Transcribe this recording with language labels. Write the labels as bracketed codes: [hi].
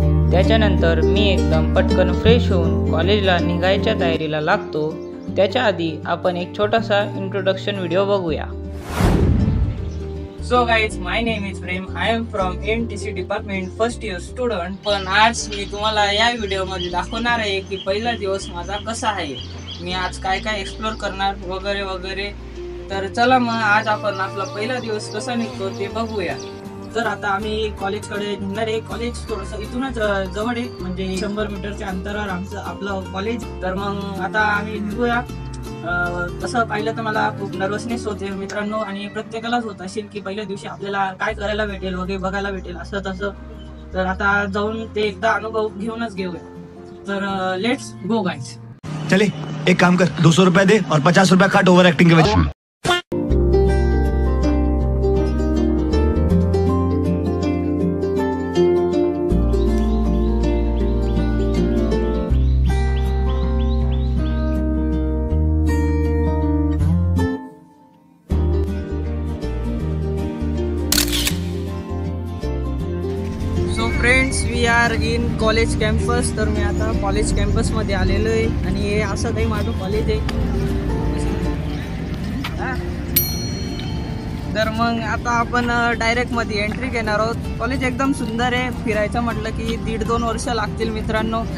[mr] त्याच्यानंतर मी एकदम पटकन फ्रेश होऊन कॉलेजला निघायच्या तयारीला लागतो। त्याच्या आधी आपण एक छोटासा इंट्रोडक्शन व्हिडिओ बघूया। [en] So guys, my name is Prem. I am from MTC department first year student. [mr] पण आज मी तुम्हाला या व्हिडिओमध्ये दाखवणार आहे की पहिला दिवस माझा कसा आहे, मी आज काय काय एक्सप्लोर करणार वगैरे वगैरे। तर चला मग आज आपण आपला पहिला दिवस कसा निघतो ते बघूया। तर आता आम्ही कॉलेजकडे निघणार आहे। कॉलेज थोडंसं इथूनच जवळ आहे, म्हणजे 100 मीटरच्या अंतरावर आपलं कॉलेज। तर मग आता आम्ही निघूया। तसं पाहिलं तर मला खूप नर्वसनेस होते मित्रांनो, आणि प्रत्येकालाच होत असेल की पहिल्या दिवशी आपल्याला काय करायला भेटेल वगैरे बघायला भेटेल असं तसं। तर आता जाऊन ते एकदा अनुभव घेऊनच घेऊया। [en] तर let's go guys. [hi] चले एक काम कर, 200 रुपये दे और 50 रुपये काट ओवर एक्टिंग के वजह। [en] So friends, we are in college campus. [mr] तर मी आता कॉलेज कॅम्पसमध्ये आलेलो आहे आणि हे असं काही माझं कॉलेज आहे। तर मग आता आपण डायरेक्टमध्ये एंट्री घेणार आहोत। कॉलेज एकदम सुंदर आहे, फिरायचं म्हटलं की 1.5-2 वर्ष लागतील मित्रांनो।